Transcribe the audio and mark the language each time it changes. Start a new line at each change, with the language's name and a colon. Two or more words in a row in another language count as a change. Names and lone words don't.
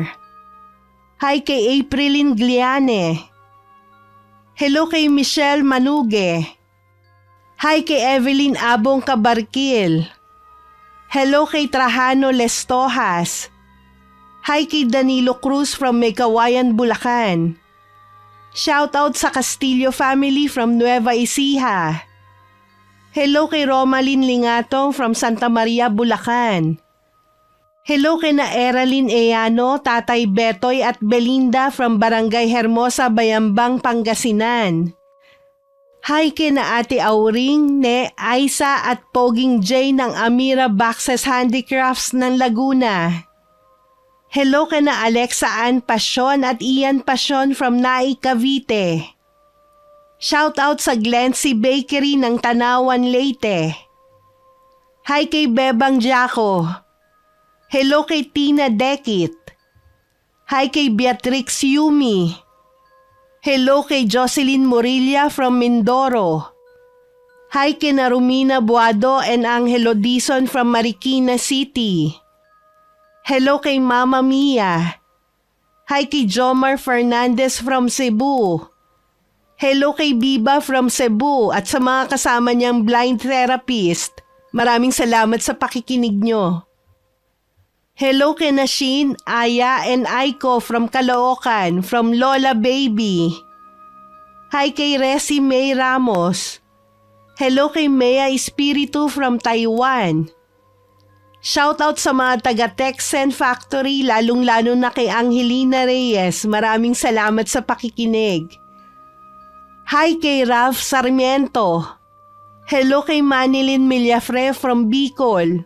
Filipino: Hi kay Aprilin Gliane. Hello kay Michelle Manuge. Hi kay Evelyn Abong Kabarkil. Hello kay Trajano Lestojas. Hi kay Danilo Cruz from Meykawayan, Bulacan.
English: Shout out
Filipino: sa Castillo family from Nueva Ecija. Hello kay Romalyn Lingatong from Santa Maria, Bulacan. Hello kay na Eralyn Eano, Tatay Betoy at Belinda from Barangay Hermosa, Bayambang, Pangasinan. Hi kay na Ate Auring, Ne, Aisa at Poging J ng Amira Boxes Handicrafts ng Laguna. Hello kay na Alexa Ann Pasyon at Ian Pasyon from Nai, Cavite.
English: Shout out
Filipino: sa Glency Bakery ng Tanawan, Leyte. Hi kay Bebang Jaco. Hello kay Tina Dekit. Hi kay Beatrix Yumi. Hello kay Jocelyn Morilla from Mindoro. Hi kay na Romina Buado and Angelo Dizon from Marikina City. Hello kay Mama Mia. Hi kay Jomar Fernandez from Cebu. Hello kay Biba from Cebu at sa mga kasama niyang blind therapist. Maraming salamat sa pakikinig nyo. Hello kay Nashin, Aya,
English: and Aiko from Caloocan, from Lola Baby.
Filipino: Hi kay Resi May Ramos. Hello kay Mea Espiritu from Taiwan.
English: Shout out
Filipino: sa mga taga Texen Factory, lalong-lalo na kay Angelina Reyes. Maraming salamat sa pakikinig. Hi kay Ralph Sarmiento. Hello kay Manilyn Millafre from Bicol.